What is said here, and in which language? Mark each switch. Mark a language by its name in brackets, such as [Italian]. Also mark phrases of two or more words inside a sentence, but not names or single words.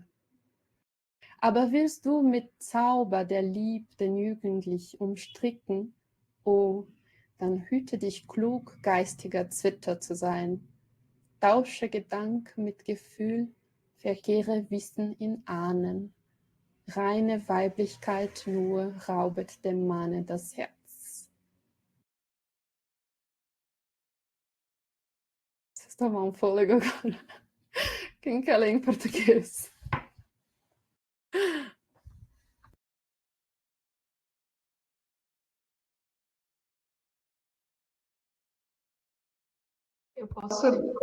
[German] Aber willst du mit Zauber der Lieb den Jugendlich umstricken, dann hüte dich klug, geistiger Zwitter zu sein. Tausche Gedank mit Gefühl, verkehre Wissen in Ahnen. Reine Weiblichkeit nur raubet dem Manne das Herz. [Portuguese] Vocês tomam um fôlego agora. Quem quer ler em português? Eu posso...